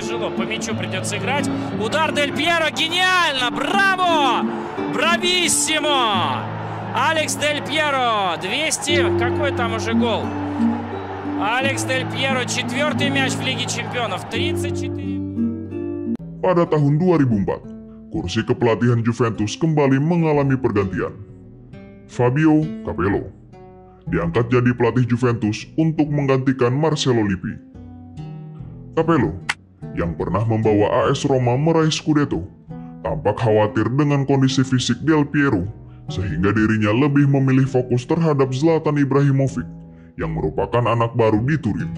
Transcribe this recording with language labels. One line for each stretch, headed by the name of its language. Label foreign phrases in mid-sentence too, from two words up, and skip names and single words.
Russian: тяжело. По мячу придется играть. Удар Дель Пьеро. Гениально! Браво! Брависсимо! Алекс Дель Пьеро. 200. Какой там уже гол? Алекс Дель Пьеро. 4-й мяч в Лиге Чемпионов. 34.
Indonesian: Pada tahun 2004, kursi kepelatihan Juventus kembali mengalami pergantian. Fabio Capello diangkat jadi pelatih Juventus untuk menggantikan Marcelo Lippi. Capello, yang pernah membawa AS Roma meraih Scudetto, tampak khawatir dengan kondisi fisik Del Piero, sehingga dirinya lebih memilih fokus terhadap Zlatan Ibrahimovic, yang merupakan anak baru di Turin.